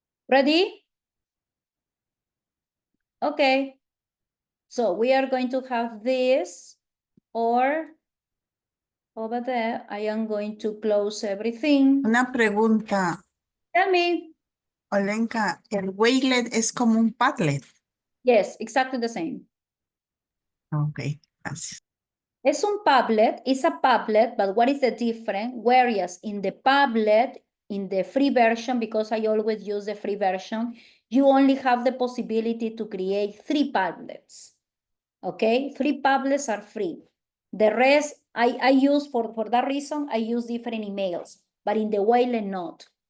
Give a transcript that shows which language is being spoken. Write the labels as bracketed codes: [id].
[en] Ready? Okay. So we are going to have this, or over there, I am going to close everything. [es] Una pregunta, [en] Tell me. [es] Olenka, ¿el Wavelet es como un Padlet? [en] Yes, exactly the same. [es] Ok, gracias. Es un Padlet, [en] it's a Padlet, but what is the difference? Whereas in the Padlet, in the free version, because I always use the free version, you only have the possibility to create 3 Padlets. Okay, 3 Padlets are free. The rest, I use, for that reason, I use different emails, but in the Wavelet, not.